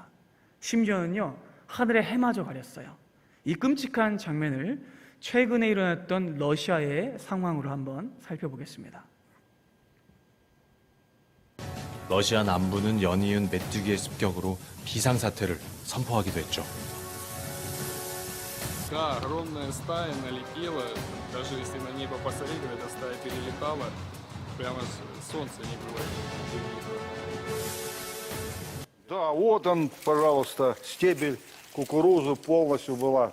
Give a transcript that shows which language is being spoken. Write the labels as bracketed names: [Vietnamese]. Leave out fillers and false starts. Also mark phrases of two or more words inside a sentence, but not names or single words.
[Korean] 심지어는요, 하늘의 해마저 가렸어요. 이 끔찍한 장면을 최근에 일어났던 러시아의 상황으로 한번 살펴보겠습니다. 러시아 남부는 연이은 메뚜기의 습격으로 비상사태를 선포하기도 했죠. [Russian] Да, огромная стая налетела, даже если на небо посмотреть, эта стая перелетала, прямо солнце не было видно. Да, вот он, пожалуйста, стебель кукурузы полностью была.